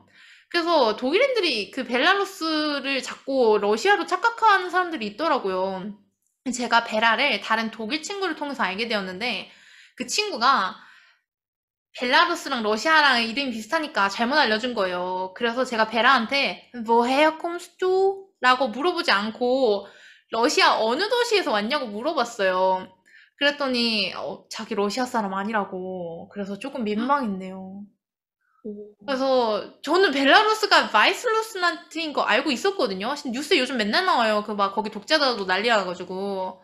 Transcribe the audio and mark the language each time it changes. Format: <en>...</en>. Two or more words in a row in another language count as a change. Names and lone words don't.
<ko>그래서 독일인들이 그 벨라루스를 자꾸 러시아로 착각하는 사람들이 있더라고요. 제가 베라를 다른 독일 친구를 통해서 알게 되었는데 그 친구가 벨라루스랑 러시아랑 이름이 비슷하니까 잘못 알려준 거예요. 그래서 제가 베라한테</ko> <de>woher kommst du?</de> <ko>라고 물어보지 않고 러시아 어느 도시에서 왔냐고 물어봤어요. 그랬더니 자기 러시아 사람 아니라고. 그래서 조금 민망했네요. 그래서 저는 벨라루스가 바이슬루스란트인 거 알고 있었거든요. 뉴스에 요즘 맨날 나와요. 거기 독재자도 난리 나가지고.</ko>